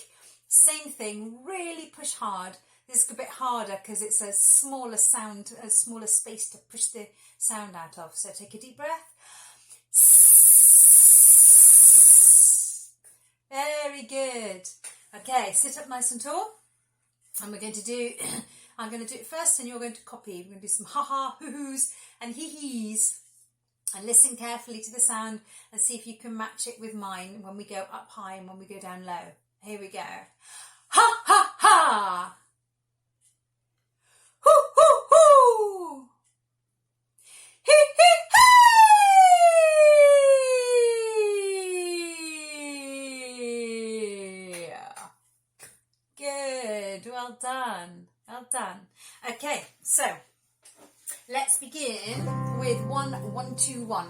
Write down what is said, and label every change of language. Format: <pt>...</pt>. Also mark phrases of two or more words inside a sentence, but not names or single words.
<en>Same thing, really push hard. This is a bit harder because it's a smaller sound, a smaller space to push the sound out of. So take a deep breath. Very good. Okay, sit up nice and tall. And we're going to do, I'm going to do it first and you're going to copy. We're going to do some ha-ha, hoo-hoos and hee-hees. And listen carefully to the sound and see if you can match it with mine when we go up high and when we go down low. Here we go. Ha-ha-ha! Hoo-hoo-hoo! Hee-hee-hee! Well done, well done. Okay, so let's begin with 1, 1, 2, 1.</en>